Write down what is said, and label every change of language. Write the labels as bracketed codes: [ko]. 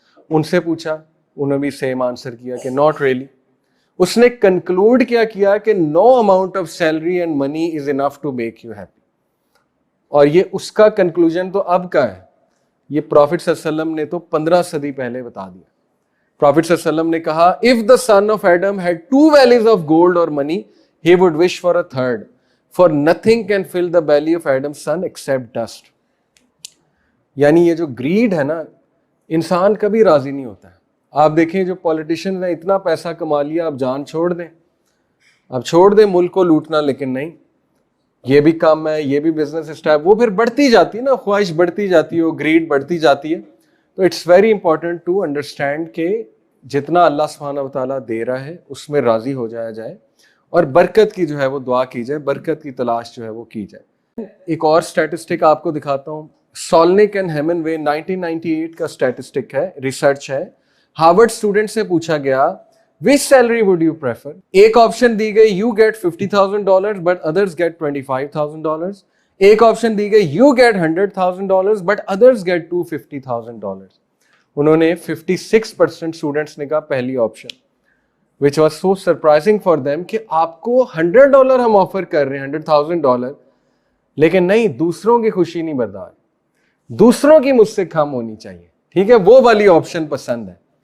[ur] ان سے پوچھا، انہوں نے بھی سیم آنسر کیا کہ ناٹ ریئلی. اس نے کنکلوڈ کیا کہ [en] No amount of salary and money is enough to make you happy. [ur] اور یہ اس کا کنکلوژن تو اب کا ہے، یہ پروفٹ صلی اللہ علیہ وسلم نے تو 15 صدی پہلے بتا دیا. پروفٹ صلی اللہ علیہ وسلم نے کہا [en] if the son of Adam had 2 valleys of gold or money he would wish for a third, for nothing can fill the belly of Adam's son except dust. [ur] یعنی یہ جو گریڈ ہے نا، انسان کبھی راضی نہیں ہوتا ہے. آپ دیکھیں جو پولیٹیشنز ہیں، اتنا پیسہ کما لیا، آپ جان چھوڑ دیں، آپ چھوڑ دیں ملک کو لوٹنا، لیکن نہیں، یہ بھی کام ہے، یہ بھی بزنس اسٹائل، وہ پھر بڑھتی جاتی ہے نا، خواہش بڑھتی جاتی ہے، وہ گریڈ بڑھتی جاتی ہے. تو [en] it's very important to understand [ur] کہ جتنا اللہ سبحانہ و تعالیٰ دے رہا ہے اس میں راضی ہو جایا جائے، اور برکت کی جو ہے وہ دعا کی جائے، برکت کی تلاش جو ہے وہ کی جائے. ایک اور اسٹیٹسٹک آپ کو دکھاتا ہوں، سولنک اینڈ ہیمنوے 1998 کا اسٹیٹسٹک ہے، ریسرچ ہے. ہارورڈ اسٹوڈنٹ سے پوچھا گیا [en] which salary would you prefer. [ur] ایک آپشن دی گئی [en] you get $50,000 but others get $25,000. [ur] ایک آپشن دی گئی [en] you get $100,000 but others get $250,000. [ur] انہوں نے 56% اسٹوڈنٹس نے کہا پہلی option, [en] which was so surprising for them [ur] کہ آپ کو $100 ہم آفر کر رہے ہیں، $100,000، لیکن نہیں، دوسروں کی خوشی نہیں بردار، دوسروں کی مجھ سے کم ہونی چاہیے، ٹھیک ہے، وہ والی آپشن پسند ہے.